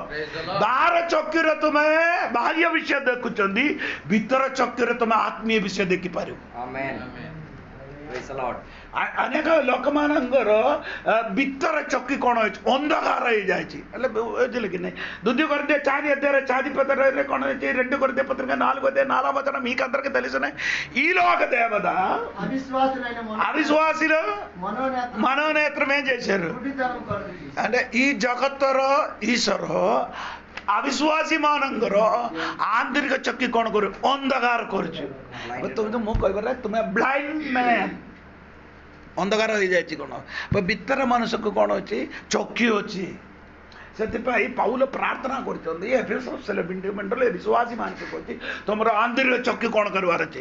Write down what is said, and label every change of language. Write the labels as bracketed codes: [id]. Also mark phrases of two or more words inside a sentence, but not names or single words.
[or] ବାହାର ଚକ୍ଷୁରେ ତୁମେ ବାହ୍ୟ ବିଷୟ ଦେଖୁଛନ୍ତି। ଭିତର ଚକ୍ଷୁରେ ତୁମେ ଆତ୍ମୀୟ ବିଷୟ ଦେଖିପାରିବ। ଅନେକ ଲୋକମାନଙ୍କର ଭିତର ଚକ୍ଷୁ କ'ଣ ହେଇଛି? ଅନ୍ଧକାର ହେଇଯାଇଛି। ହେଲେ ବୁଝିଲେ କି ନାହିଁ? [te] 2 కొరింథీ 4 అధ్యాయం 4 పత్రికలో [or] କ'ଣ ହେଇଛି? [te] 2 కొరింథీ పత్రిక 4 అధ్యాయం 4వ వచనం మీకందరికీ తెలిసినే ఈ లోక దేవత అవిశ్వాసులు మనోనేత్రం ఏం చేశారు అంటే ఈ జగత్తର [or] ଈଶ୍ୱର ଅବିଶ୍ୱାସୀ ମାନଙ୍କର ଆନ୍ତରିକ ଚକ୍ଷୁ କ'ଣ କରୁ? ଅନ୍ଧକାର କରୁଛୁ। ମୁଁ କହିବାର ତୁମେ [en] blind man [or] ଅନ୍ଧକାର ହେଇଯାଇଛି। କ'ଣ ଭିତର ମନୁଷ୍ୟକୁ କ'ଣ ଅଛି? ଚକ୍ଷୁ ଅଛି। ସେଥିପାଇଁ ପୌଲ ପ୍ରାର୍ଥନା କରିଛନ୍ତି ବିଶ୍ୱାସୀ ମାନଙ୍କୁ କହୁଛି ତୁମର ଆନ୍ତରିକ ଚକ୍ଷୁ କ'ଣ କରିବାର ଅଛି?